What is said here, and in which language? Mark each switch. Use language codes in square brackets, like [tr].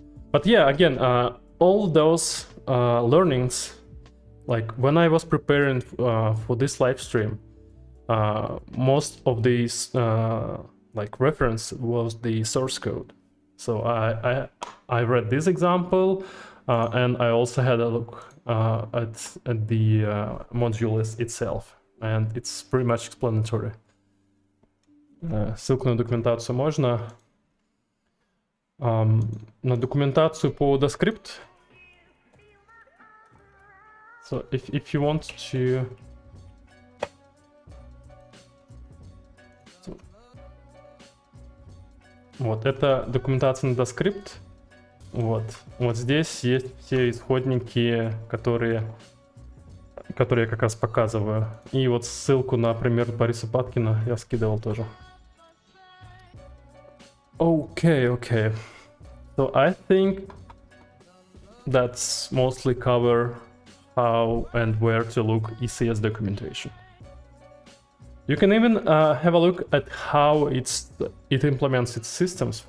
[en] But yeah, again, all those learnings, like when I was preparing for this live stream, most of these like reference was the source code. So I read this example, and I also had a look at the module itself, and it's pretty much explanatory. [ru] Ссылку на документацию можно. На документацию по DaScript. [en] So if you want to... [ru] Вот, это документация на DaScript. Вот здесь есть все исходники, которые я как раз показываю. И вот ссылку на пример Бориса Паткина я скидывал тоже. [en] Okay. So I think that's mostly cover how and where to look ECS documentation. You can even have a look at how it implements its systems.